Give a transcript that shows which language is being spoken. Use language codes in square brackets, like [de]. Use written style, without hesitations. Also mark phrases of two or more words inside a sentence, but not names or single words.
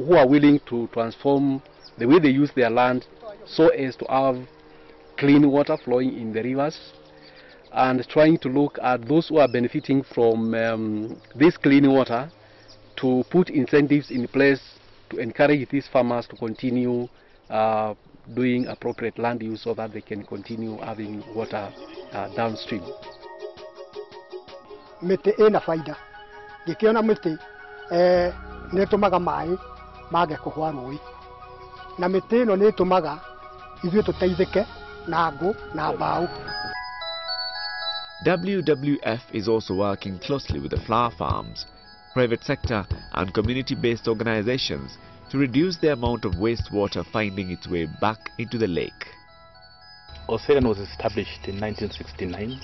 [en] who are willing to transform the way they use their land so as to have clean water flowing in the rivers, and trying to look at those who are benefiting from this clean water to put incentives in place to encourage these farmers to continue doing appropriate land use so that they can continue having water downstream. [ki] Miti ina faida. Nikiona miti nitumaga mai mage kuhwa rui. Na miti ino nitumaga ithuĩ tũteithĩke na ngũ na mbaũ. [en] WWF is also working closely with the flower farms, private sector and community-based organizations to reduce the amount of wastewater finding its way back into the lake. Ocean was established in 1969.